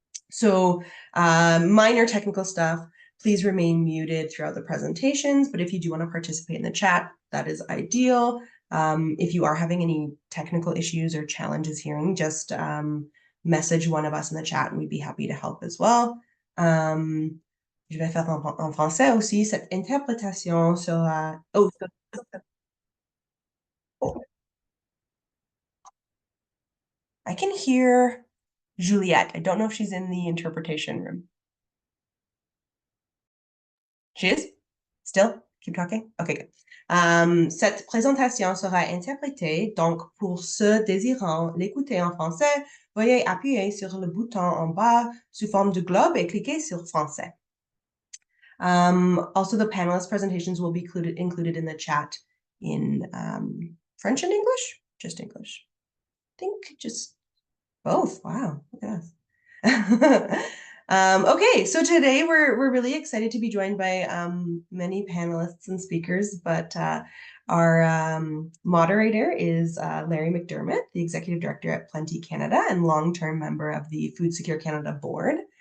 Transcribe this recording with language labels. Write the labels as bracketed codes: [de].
[en] So minor technical stuff, please remain muted throughout the presentations, but if you do want to participate in the chat, that is ideal. If you are having any technical issues or challenges hearing, just message one of us in the chat and we'd be happy to help as well. [fr] Je vais faire en français aussi cette interprétation sur la... Oh. [en] I can hear Juliette. I don't know if she's in the interpretation room. She is? Still? Keep talking? Okay, good. [fr] Cette présentation sera interprétée, donc pour ceux désirant l'écouter en français, veuillez appuyer sur le bouton en bas sous forme de globe et cliquer sur français. [en] Also, the panelist presentations will be included in the chat in French and English? Just English. I think just both. Wow, look at us. Okay, so today we're really excited to be joined by many panelists and speakers, but our moderator is Larry McDermott, the Executive Director at Plenty Canada and long-term member of the Food Secure Canada Board.